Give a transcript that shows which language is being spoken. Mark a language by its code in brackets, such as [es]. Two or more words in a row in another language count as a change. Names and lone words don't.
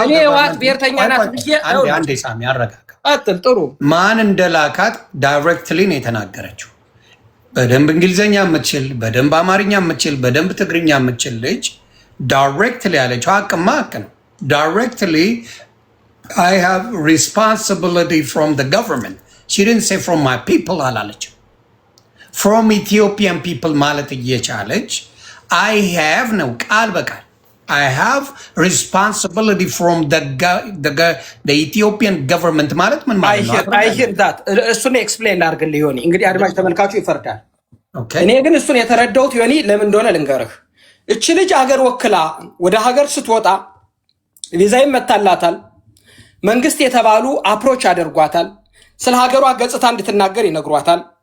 [am] እኔ ዋት ብሔርተኛ ናት ብዬ አንዴ ሳሚ አረጋጋ። አጥል ጥሩ ማን እንደላካት ዳይሬክትሊ ነው የተናገረችው። በደንብ እንግሊዘኛ የምትችል፣ በደንብ አማርኛ የምትችል፣ በደንብ ትግርኛ የምትችል ልጅ ዳይሬክትሊ ያለችው ሀቅማ ሀቅ ነው። ዳይሬክትሊ [en] I have responsibility from the government. She didn't say from my people አላለችም። From Ethiopian people [am] ማለት እየቻለች [en] I have [am] ነው ቃል በቃል [en] I have responsibility from the Ethiopian government [am] ማለት ምን ማለት ነው? [en] I hear that. [am] እሱን ኤክስፕሌን ላድርግልህ ዮኒ። እንግዲህ አድማጭ ተመልካቹ ይፈርዳል። እኔ ግን እሱን የተረዳሁት ዮኒ ለምን እንደሆነ ልንገርህ። እቺ ልጅ ሀገር ወክላ ወደ ሀገር ስትወጣ ቪዛ ይመታላታል። መንግስት የተባሉ አፕሮች አድርጓታል። ስለ ሀገሯ ገጽታ እንድትናገር ይነግሯታል።